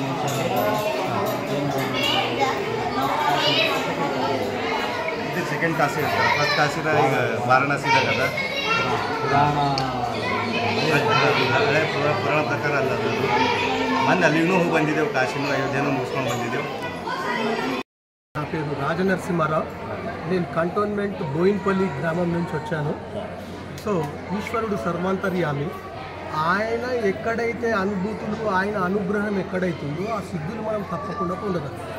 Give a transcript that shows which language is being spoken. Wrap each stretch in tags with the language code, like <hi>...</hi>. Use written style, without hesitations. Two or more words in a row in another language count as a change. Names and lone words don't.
<kn>ಇದು ಸೆಕೆಂಡ್ ಕಾಶಿ ಇರ್ತಾರೆ. ಫಸ್ಟ್ ಕಾಶಿದ ಈಗ ವಾರಣಾಸಿದಾಗ ಅದ ಪುರಾಣ ಹಳೆ ಪುರಾಣ ಪ್ರಕಾರ ಅಲ್ಲ ಅದು. ಮೊನ್ನೆ ಅಲ್ಲಿಗೂ ಹೋಗಿ ಬಂದಿದ್ದೆವು, ಕಾಶಿನೂ ಅಯೋಧ್ಯೆನೂ ಮುಗಿಸ್ಕೊಂಡು ಬಂದಿದ್ದೆವು.</kn> <te>నా పేరు రాజనరసింహారావు. నేను కంటోన్మెంట్ బోయిన్పల్లి గ్రామం నుంచి వచ్చాను. సో ఈశ్వరుడు సర్వాంతర్యామి. ఆయన ఎక్కడైతే అనుభూతులు, ఆయన అనుగ్రహం ఎక్కడైతుందో ఆ సిద్ధులు మనం తప్పకుండా పొందగలం.</te>